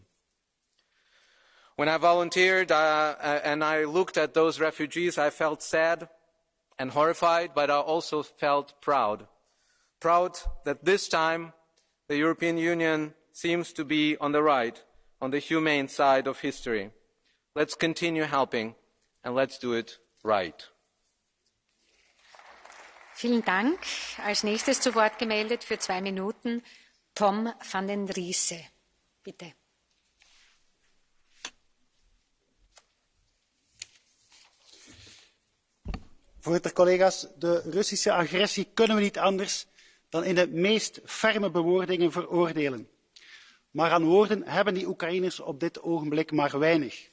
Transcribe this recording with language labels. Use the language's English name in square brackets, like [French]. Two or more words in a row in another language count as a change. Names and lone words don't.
[English] When I volunteered and I looked at those refugees, I felt sad and horrified, but I also felt proud. Proud that this time the European Union seems to be on the right, on the humane side of history. Let's continue helping, and let's do it right. [German] Vielen Dank. Als nächstes zu Wort gemeldet für 2 Minuten Tom van den Riese. Bitte. [Dutch] Voorzitter, collega's, de Russische agressie kunnen we niet anders dan in de meest ferme bewoordingen veroordelen. Maar aan woorden hebben die Oekraïners op dit ogenblik maar weinig.